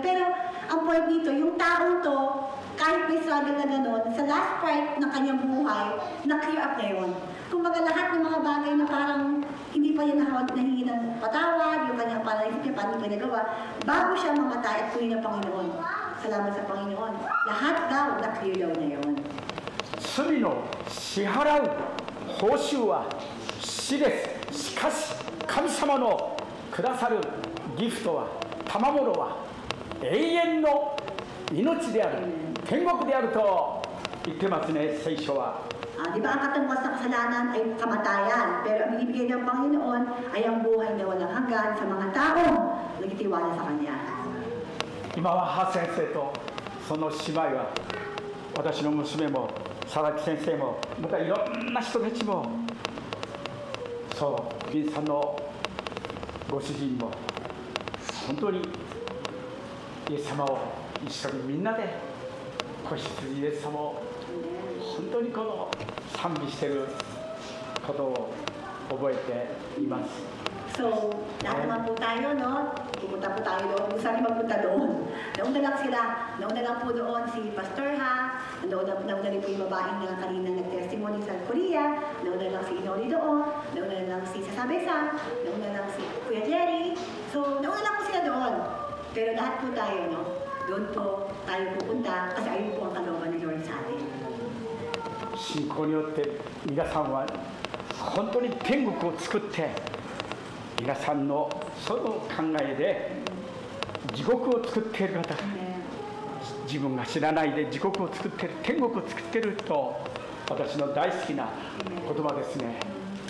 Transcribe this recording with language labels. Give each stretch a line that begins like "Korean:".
Filipino: Pero, ang point dito, yung taong to, kahit may struggle na gano'n, sa last part ng kanyang buhay, na-clear up na yun. Kumbaga lahat ng mga bagay na parang hindi pa yan nahingi ng patawad, yung kanyang parang isip niya, paano pa nagawa, bago siya mamatay at tuloy ng Panginoon. Salamat sa Panginoon. Lahat daw, na-clear daw na yun.
Japanese: 罪の支払う報酬は死です。しかし神様のくださるギフトは賜物は永遠の命である天国であると言ってますね、聖書は。
Filipino: Di ba ang katungkol sa kasalanan ay kamatayan, pero ang ibigay ng Panginoon ay ang buhay na walang hanggan sa mga taong nagtitiwala sa Kanya.
Japanese: 今はハ先生とその姉妹は私の娘も佐々木先生もまたいろんな人たちもそう銀さんのご主人も本当にイエス様を一緒にみんなで子羊イエス様を本当にこの賛美していることを覚えています。
Filipino: So, lahat naman po tayo, no? Pupunta po tayo doon. Gusto namin magpunta doon. Nauna lang sila. Nauna lang po doon si Pastor Ha. Nauna rin po yung babaeng na kanina nag-testimony sa Korea. Nauna lang si Inori doon. Nauna lang si Sasabe-san. Nauna lang si Kuya Jerry. So, nauna lang po sila doon. Pero lahat po tayo, no? Doon po tayo pupunta kasi ayun po ang kalooban ni Lord sa atin.
Japanese: 信仰によって皆さんは本当に天国を作って皆さんのその考えで地獄を作っている方、自分が知らないで地獄を作っている天国を作っていると私の大好きな言葉ですね。